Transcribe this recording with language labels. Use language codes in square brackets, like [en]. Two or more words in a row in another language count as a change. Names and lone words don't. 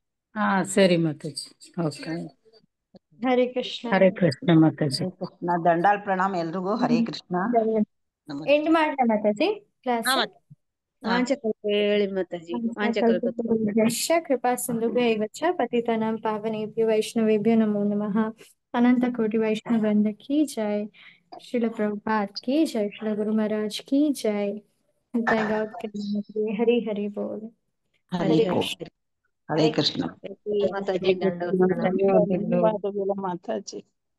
[kn] ಹಾ ಸರಿ ಮಾತಾಜಿ, ಓಕೆ. ಹರೇ ಕೃಷ್ಣ. ಹರೇ ಕೃಷ್ಣ ಮಾತಾಜಿ. ಹರೇ ಕೃಷ್ಣ. ದಂಡಾಲ್ ಪ್ರಣಾಮ ಎಲ್ರಿಗೂ. ಹರೇ ಕೃಷ್ಣ. ಎಂಡ್ ಮಾಡ್ಲಾ ಮಾತಾಜಿ ಕ್ಲಾಸ್? ವಾಂಚಕಲ್ಪ ಹೇಳಿ ಮಾತಾಜಿ. ವಾಂಚಕಲ್ಪ [sa] ಕೃಪಾ ಸಿಂಧುಭ್ಯೈವ ಚ ಪತಿತಾನಾಂ ಪಾವನೇಭ್ಯೋ ವೈಷ್ಣವೇಭ್ಯೋ ನಮೋ ನಮಃ. [hi] अनंत कोटि वैष्णव वृंद की जय। श्रील प्रभुपाद की जय। श्रील गुरु महाराज की जय। जय गौर के हरि हरि बोल। [kn] ಹರಿ हरे ಓಂ. कृष्ण। ಹರೇ ಕೃಷ್ಣ. ಮಾತಾಜಿ. ಧನ್ಯವಾದಗಳು ಮಾತಾಜಿ.